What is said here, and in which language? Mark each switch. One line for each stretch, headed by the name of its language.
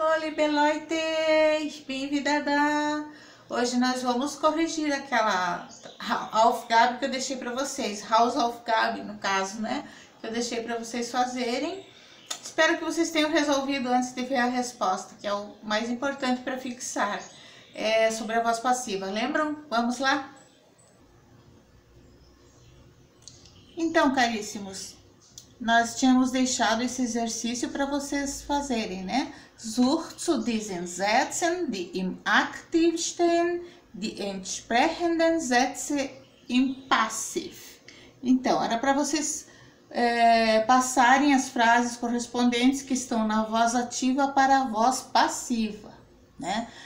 German: liebe Leute, ich bin wieder da.
Portuguese: Hoje nós vamos corrigir aquela Aufgabe que eu deixei para vocês, Hausaufgabe no caso, né? Que eu deixei para vocês fazerem. Espero que vocês tenham resolvido antes de ver a resposta, que é o mais importante para fixar. É sobre a voz passiva, lembram? Vamos lá? Então, caríssimos, nós tínhamos deixado esse exercício para vocês fazerem, né?
German: Sucht zu diesen Sätzen, die im Aktiv stehen, die entsprechenden Sätze im Passiv.
Portuguese: Então, era para vocês passarem as frases correspondentes que estão na voz ativa para a voz passiva, né?